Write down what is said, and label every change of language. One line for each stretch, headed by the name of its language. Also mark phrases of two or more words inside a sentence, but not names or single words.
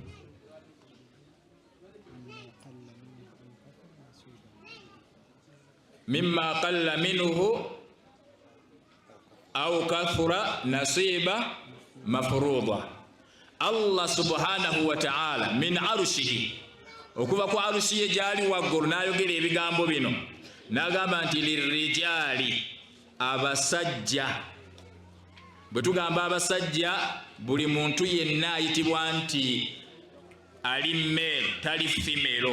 Arabic: مما قل منه أو كثر نصيبا مفروضا. الله سبحانه وتعالى من عرشه,
Ganda: okuva ku arushi ye gyali waggulu, n'ayogera ebigambo bino n'agamba nti lirrijali, abasajja. Bwe tugamba abasajja, buli muntu yenna ayitibwa nti ali male, tali female.